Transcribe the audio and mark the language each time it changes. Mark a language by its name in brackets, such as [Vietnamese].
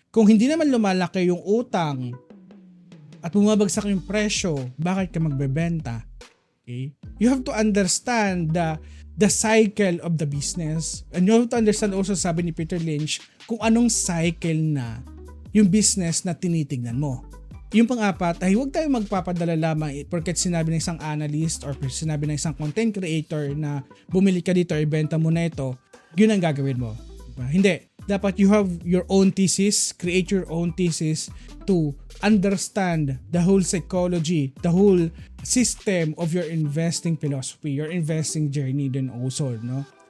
[Filipino] Kung hindi naman lumalaki yung utang at bumabagsak yung presyo, bakit ka magbebenta? Okay? [English] You have to understand the cycle of the business, and you have to understand also, [Filipino] sabi ni Peter Lynch, kung anong cycle na yung business na tinitignan mo. Yung pang-apat ay huwag tayo magpapadala lamang porket sinabi ng isang analyst or sinabi ng isang content creator na bumili ka dito or ibenta mo na ito, yun ang gagawin mo. Diba? Hindi. [English] Dapat you have your own thesis, create your own thesis to understand the whole psychology, the whole system of your investing philosophy, your investing journey din also, no?